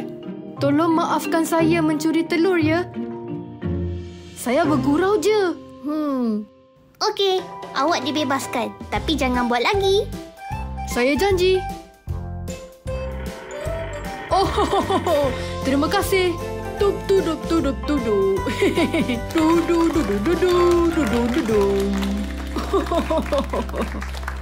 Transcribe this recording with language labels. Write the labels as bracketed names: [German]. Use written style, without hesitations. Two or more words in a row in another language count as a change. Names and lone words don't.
[Malay] Tolong maafkan saya mencuri telur ya. Saya bergurau je. Okey, awak dibebaskan. Tapi jangan buat lagi. Saya janji. Oh, terima kasih. Tup tudup tudup tudup. Dudu dudu dudu dudu dudu.